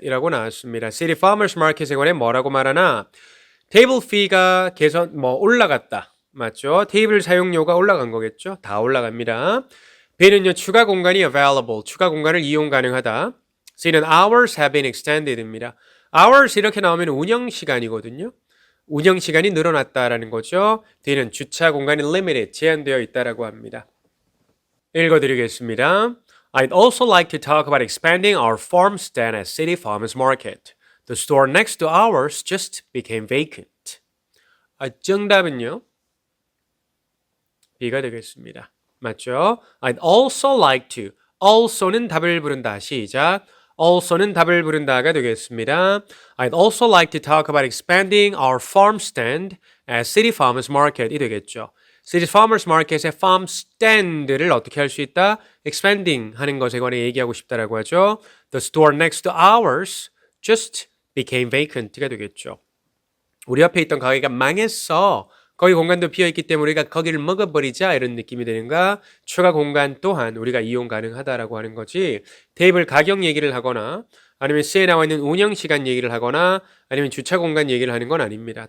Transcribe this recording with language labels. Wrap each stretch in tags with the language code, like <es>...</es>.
<ko>이라고 나왔습니다. city farmers market에 관해 뭐라고 말하나? 테이블 fee가 올라갔다. 맞죠? 테이블 사용료가 올라간 거겠죠? 다 올라갑니다. B는요, 추가 공간이 available, 추가 공간을 이용 가능하다.</ko> <en>C는 hours have been extended입니다.</en> <ko>hours 이렇게 나오면 운영 시간이거든요. 운영 시간이 늘어났다라는 거죠. D는 주차 공간이 limited, 제한되어 있다라고 합니다. 읽어드리겠습니다.</ko> <en>I'd also like to talk about expanding our farm stand at City Farmers Market. The store next to ours just became vacant.</en> <ko>정답은요? B가 되겠습니다. 맞죠?</ko> <en>I'd also like to.</en> <ko>also는 답을 부른다. 시작. also는 답을 부른다가 되겠습니다.</ko> <en>I'd also like to talk about expanding our farm stand at City Farmers Market이 되겠죠.</en> <ko>City Farmers Market의 farm stand를 어떻게 할 수 있다? expanding 하는 것에 관해 얘기하고 싶다라고 하죠.</ko> <en>The store next to ours just became vacant가 되겠죠.</en> <ko>우리 옆에 있던 가게가 망했어. 거기 공간도 비어있기 때문에 우리가 거기를 먹어버리자 이런 느낌이 되는가? 추가 공간 또한 우리가 이용 가능하다라고 하는 거지. 테이블 가격 얘기를 하거나 아니면 C에 나와 있는 운영 시간 얘기를 하거나 아니면 주차 공간 얘기를 하는 건 아닙니다.</ko>